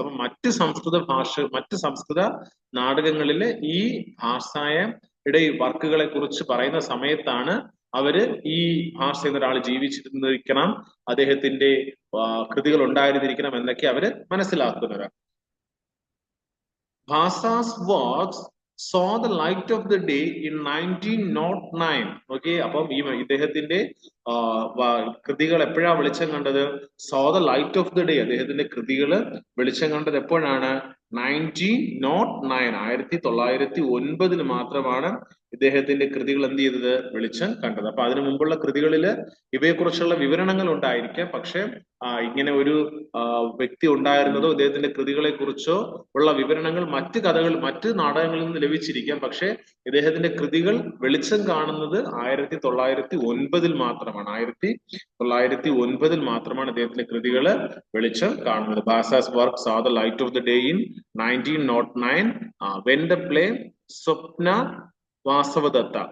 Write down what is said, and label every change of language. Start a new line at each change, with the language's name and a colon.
Malayalam: അപ്പൊ മറ്റ് സംസ്കൃത നാടകങ്ങളിലെ ഈ ഭാഷയുടെ വർക്കുകളെ കുറിച്ച് പറയുന്ന സമയത്താണ് അവര് ഈ ഭാഷ എന്നൊരാൾ ജീവിച്ചിരുന്നിരിക്കണം, അദ്ദേഹത്തിന്റെ കൃതികൾ ഉണ്ടായിരുന്നിരിക്കണം എന്നൊക്കെ അവര് മനസ്സിലാക്കുന്നത്.
English: Bhasa's works saw the light of the day in 1909.
Malayalam: Okay, അപ്പം ഇദ്ദേഹത്തിന്റെ കൃതികൾ എപ്പോഴാണ് വെളിച്ചം കണ്ടത്?
English: saw the light of the day.
Malayalam: അദ്ദേഹത്തിന്റെ കൃതികൾ വെളിച്ചം കണ്ടത് എപ്പോഴാണ്? 1909. 1909 മാത്രമാണ് ഇദ്ദേഹത്തിന്റെ കൃതികൾ എന്ത് ചെയ്തത്? വെളിച്ചം കണ്ടത്. അപ്പൊ അതിനു മുമ്പുള്ള കൃതികളില് ഇവയെക്കുറിച്ചുള്ള വിവരണങ്ങൾ ഉണ്ടായിരിക്കാം, പക്ഷെ ഇങ്ങനെ ഒരു വ്യക്തി ഉണ്ടായിരുന്നതോ ഇദ്ദേഹത്തിന്റെ കൃതികളെ കുറിച്ചോ ഉള്ള വിവരണങ്ങൾ മറ്റ് നാടകങ്ങളിൽ നിന്ന് ലഭിച്ചിരിക്കാം. പക്ഷെ ഇദ്ദേഹത്തിന്റെ കൃതികൾ വെളിച്ചം കാണുന്നത് 1909 മാത്രമാണ്. 1909 മാത്രമാണ് ഇദ്ദേഹത്തിന്റെ കൃതികള് വെളിച്ചം കാണുന്നത്.
English: Bhasa's work saw the light of the day in 1909 when the play Swapna Vasavadatta.